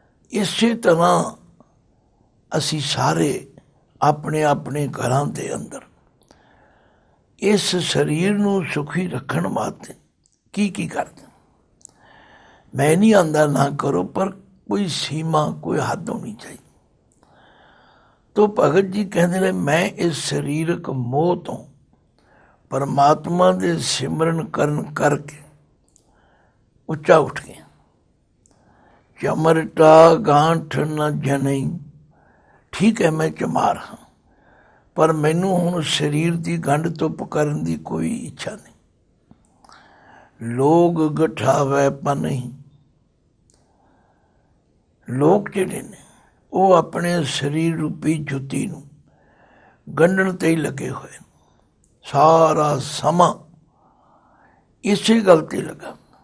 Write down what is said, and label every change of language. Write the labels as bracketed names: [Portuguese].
[Punjabi] ਇਸੇ ਤਰ੍ਹਾਂ ਅਸੀਂ ਸਾਰੇ ਆਪਣੇ ਆਪਣੇ ਘਰਾਂ ਦੇ ਅੰਦਰ ਇਸ ਸਰੀਰ ਨੂੰ ਸੁਖੀ ਰੱਖਣ ਵਾਸਤੇ ਕੀ ਕੀ ਕਰਦੇ। ਮੈਂ ਨਹੀਂ ਆਂਦਾ ਨਾ ਕਰੋ, ਪਰ [Hindi] कोई सीमा कोई हद होनी चाहिए। तो भगत जी कहते ने मैं इस सरीरक मोह तो परमात्मा दे सिमरन करन करके [Punjabi] ਉੱਚਾ ਉੱਠ ਗਿਆ। ਚਮਰਟਾ ਗਾਂਠ ਨਾ ਜਨਈ, ਠੀਕ ਹੈ ਮੈਂ ਚਮਾਰ ਹਾਂ, ਪਰ ਮੈਨੂੰ ਹੁਣ ਸਰੀਰ ਦੀ ਗੰਢ ਧੁੱਪ ਕਰਨ ਦੀ ਕੋਈ ਇੱਛਾ ਨਹੀਂ। ਲੋਕ ਗਠਾਵੈ ਪਰ ਨਹੀਂ, ਲੋਕ ਜਿਹੜੇ ਨੇ ਉਹ ਆਪਣੇ ਸਰੀਰ ਰੂਪੀ ਜੁੱਤੀ ਨੂੰ ਗੰਢਣ ਤੇ ਹੀ ਲੱਗੇ ਹੋਏ, ਸਾਰਾ ਸਮਾਂ ਇਸੇ ਗੱਲ ਤੇ ਲੱਗਾ।